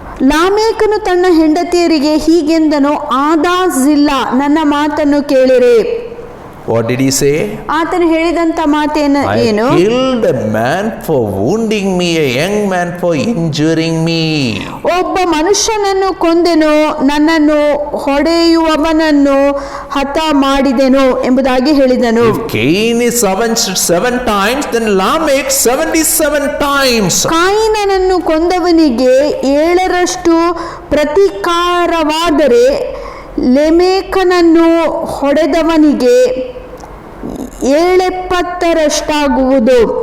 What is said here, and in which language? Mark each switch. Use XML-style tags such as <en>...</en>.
<kn>ಲಾಮೇಕನು ತನ್ನ ಹೆಂಡತಿಯರಿಗೆ ಹೀಗೆಂದನು, ಆದಾ ಜಿಲ್ಲಾ, ನನ್ನ ಮಾತನ್ನು ಕೇಳಿರಿ.</kn> <en>What did he say?</en> <kn>ಆತನು ಹೇಳಿದಂತ ಮಾತೇನು?</kn> <en>I killed a man for wounding me, a young man for injuring me.</en> <kn>ಒಬ್ಬ ಮನುಷ್ಯನನ್ನು ಕೊಂದೆನು, ನನ್ನನ್ನು ಹೊಡೆಯುವವನನ್ನು ಹತ ಮಾಡಿದೆನು ಎಂಬುದಾಗಿ ಹೇಳಿದನು.</kn> <en>If Cain is avenged 7 times, then Lamech 77 times.</en> <kn>ಕಾಯಿನನನ್ನು ಕೊಂದವನಿಗೆ 7ರಷ್ಟು ಪ್ರತೀಕಾರವಾದರೆ ಲೆಮೇಕನನ್ನು ಹೊಡೆದವನಿಗೆ 70ರಷ್ಟಾಗುವುದು.</kn>